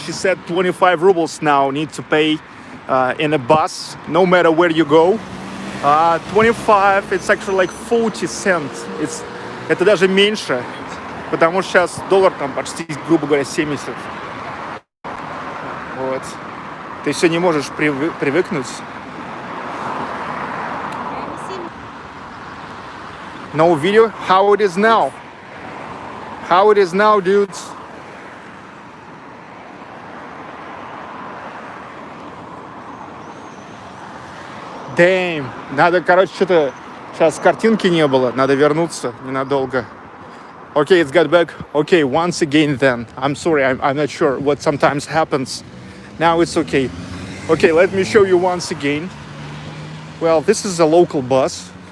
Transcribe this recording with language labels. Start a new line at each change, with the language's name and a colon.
English: She said 25 rubles now need to pay in a bus, no matter where you go. 25, it's actually like 40 cents.
Russian: Это даже меньше, потому что сейчас доллар там почти, грубо говоря, 70. Вот. Ты все не можешь привыкнуть.
English: No video? How it is now? How it is now, dudes?
Russian: Damn. Надо, короче, что-то... Сейчас картинки не было. Надо вернуться ненадолго.
English: Okay, it's got back. Okay, once again then. I'm sorry, I'm not sure what sometimes happens. Now it's okay. Okay, let me show you once again. Well, this is a local bus.